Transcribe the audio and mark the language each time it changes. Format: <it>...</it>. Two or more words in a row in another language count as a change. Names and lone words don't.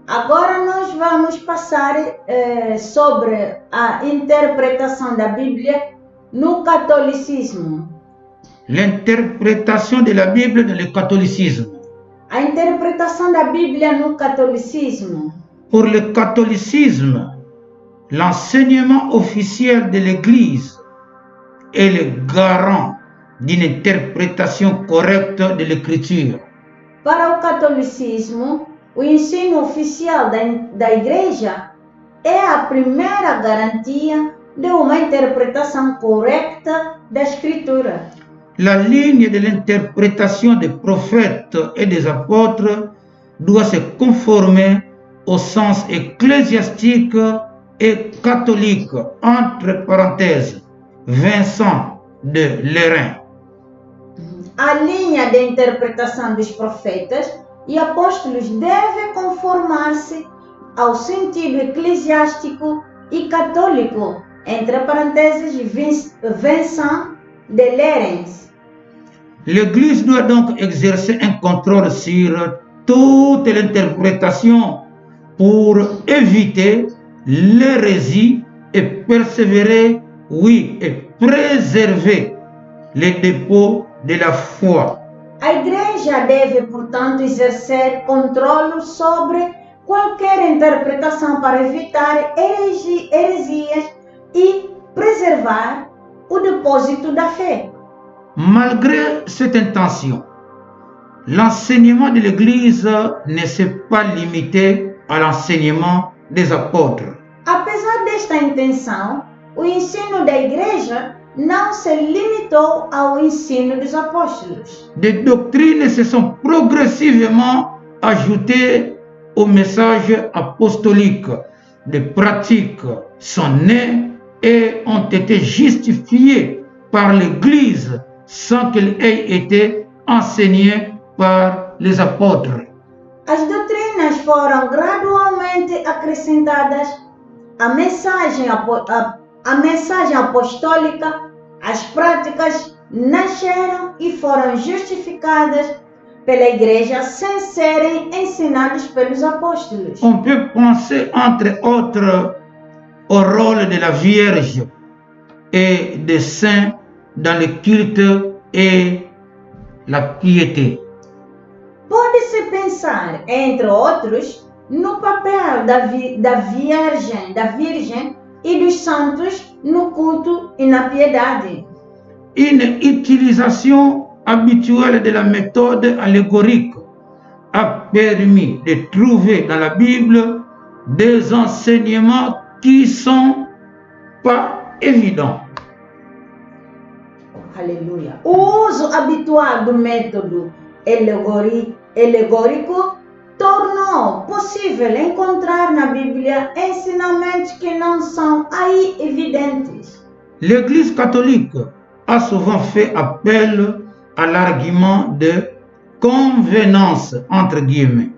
<pt>Agora nós vamos passar sobre a interpretação da Bíblia no catolicismo.</pt> <fr>L'interprétation de la Bible dans le catholicisme.</fr> <pt>A interpretação da Bíblia no catolicismo.</pt> <fr>Pour le catholicisme, l'enseignement officiel de l'Église est le garant d'une interprétation correcte de l'Écriture.</fr> <pt>Para o catolicismo, o ensino oficial da Igreja é a primeira garantia de uma interpretação correta da Escritura.</pt> <fr>La ligne de l'interprétation des prophètes et des apôtres doit se conformer au sens ecclésiastique et catholique, entre parenthèses, Vincent de Lérins.</fr> <pt>A linha de interpretação dos profetas e apóstolos deve conformar-se ao sentido eclesiástico e católico, entre parênteses, Vincent de Lérins.</pt> <fr>L'Église doit donc exercer un contrôle sur toute l'interprétation pour éviter l'hérésie et persévérer, oui, et préserver les dépôts de la foi.</fr> <pt>A Igreja deve, portanto, exercer controle sobre qualquer interpretação para evitar heresias e preservar o depósito da fé.</pt> <fr>Malgré cette intention, l'enseignement de l'Église ne s'est pas limité à l'enseignement des apôtres.</fr> <pt>Apesar desta intenção, o ensino da Igreja não se limitou ao ensino dos apóstolos.</pt> <fr>Des doctrines se sont progressivement ajoutées au message apostolique. Des pratiques sont nées et ont été justifiées par l'Église sans qu'elles aient été enseignées par les apôtres.</fr> <pt>As doutrinas foram gradualmente acrescentadas à mensagem apostólica, as práticas nasceram e foram justificadas pela Igreja sem serem ensinadas pelos apóstolos.</pt> <fr>On peut penser entre autres au rôle de la Vierge et des saints dans le culte et la piété.</fr> <pt>Pode-se pensar, entre outros, no papel da Virgem e dos santos no culto e na piedade.</pt> <fr>Une utilisation habituelle de la méthode allégorique a permis de trouver dans la Bible des enseignements qui sont pas évidents.</fr> <pt>Aleluia. O uso habitual do método alegórico tornou possível encontrar na Bíblia ensinamentos que não são aí evidentes.</pt> <fr>L'Église catholique a souvent fait appel à l'argument de convenance, entre guillemets.</fr>